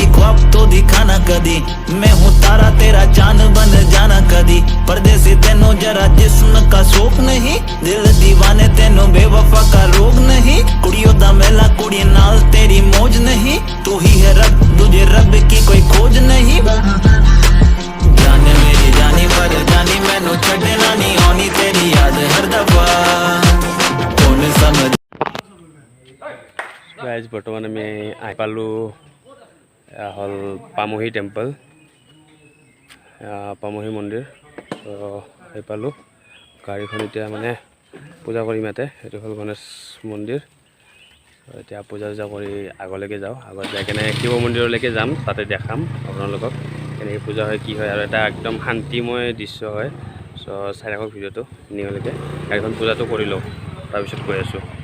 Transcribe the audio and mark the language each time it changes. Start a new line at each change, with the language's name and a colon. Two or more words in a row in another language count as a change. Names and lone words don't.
Hindi: ख्वाब तो दिखाना कदी मैं हूँ तारा तेरा चांद बन जाना कदी परदेसी तेनों जरा जिस्म का शौक नहीं दिल दीवाने तेनों बेवफा का रोग नहीं
Punjabi: ਕੁੜੀਆਂ ਦਾ ਮੇਲਾ ਕੁੜੀ ਨਾਲ
Hindi: तेरी मौज नहीं तू ही है रब तुझे रब की कोई खोज नहीं जाने मेरी जानी पर जानी
Punjabi: ਮੈਨੂੰ ਛੱਡਣਾ ਨਹੀਂ ਆਣੀ
Hindi: तेरी याद हर दफा कौन समझ
Assamese: গাইজ বৰ্তমান আমি আহি পালোঁ হ'ল পামহি টেম্পল পামহি মন্দিৰ তো আহি পালোঁ গাড়ীখন এতিয়া মানে পূজা কৰিম ইয়াতে সেইটো হ'ল গণেশ মন্দিৰ এতিয়া পূজা চূজা কৰি আগলৈকে যাওঁ আগত যাই কেনে শিৱ মন্দিৰলৈকে যাম তাতে দেখাম আপোনালোকক কেনেকৈ পূজা হয় কি হয় আৰু এটা একদম শান্তিময় দৃশ্য হয় চ' চাই থাকক ভিডিঅ'টো নিয়লৈকে গাড়ীখন পূজাটো কৰি লওঁ তাৰপিছত কৈ আছোঁ